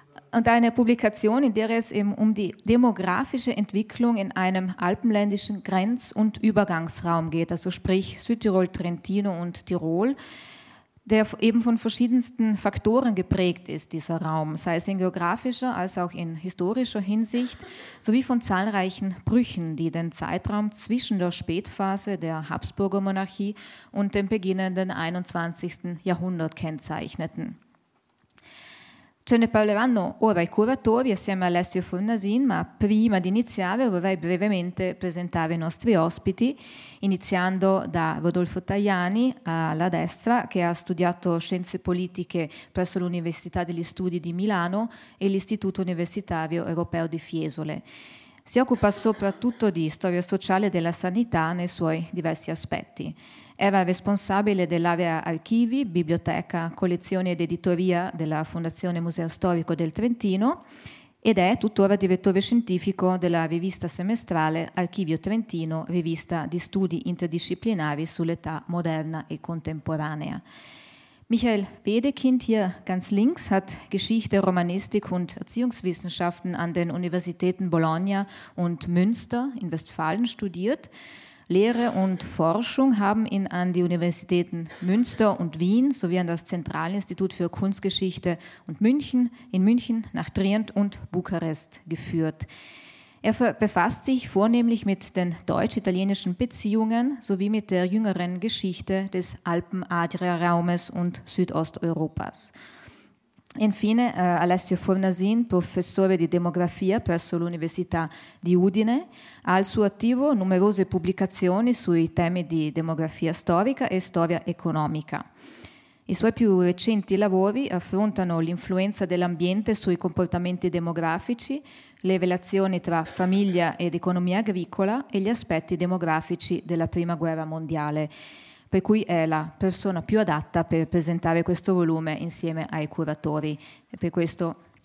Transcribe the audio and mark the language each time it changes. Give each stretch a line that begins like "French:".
German: Und eine Publikation, in der es eben um die demografische Entwicklung in einem alpenländischen Grenz- und Übergangsraum geht, also sprich Südtirol, Trentino und Tirol, der eben von verschiedensten Faktoren geprägt ist, dieser Raum, sei es in geografischer als auch in historischer Hinsicht, sowie von zahlreichen Brüchen, die den Zeitraum zwischen der Spätphase der Habsburger Monarchie und dem beginnenden 21. Jahrhundert kennzeichneten.
Italian: Ce ne parleranno ora i curatori assieme a Alessio Fornasin, ma prima di iniziare vorrei brevemente presentare i nostri ospiti, iniziando da Rodolfo Tajani alla destra, che ha studiato scienze politiche presso l'Università degli Studi di Milano e l'Istituto Universitario Europeo di Fiesole. Si occupa soprattutto di storia sociale della sanità nei suoi diversi aspetti. Era responsabile dell'area archivi, biblioteca, collezioni ed editoria della Fondazione Museo Storico del Trentino ed è tuttora direttore scientifico della rivista semestrale Archivio Trentino, rivista di studi interdisciplinari sull'età moderna e contemporanea.
German: Michael Wedekind, hier ganz links, hat Geschichte, Romanistik und Erziehungswissenschaften an den Universitäten Bologna und Münster in Westfalen studiert. Lehre und Forschung haben ihn an die Universitäten Münster und Wien sowie an das Zentralinstitut für Kunstgeschichte und München in München nach Trient und Bukarest geführt. Er befasst sich vornehmlich mit den deutsch-italienischen Beziehungen sowie mit der jüngeren Geschichte des Alpen-Adria-Raumes und Südosteuropas.
Italian: Infine, Alessio Fornasin, professore di demografia presso l'Università di Udine, ha al suo attivo numerose pubblicazioni sui temi di demografia storica e storia economica. I suoi più recenti lavori affrontano l'influenza dell'ambiente sui comportamenti demografici, le relazioni tra famiglia ed economia agricola e gli aspetti demografici della Prima Guerra Mondiale, per cui è la persona più adatta per presentare questo volume insieme ai curatori. E per questo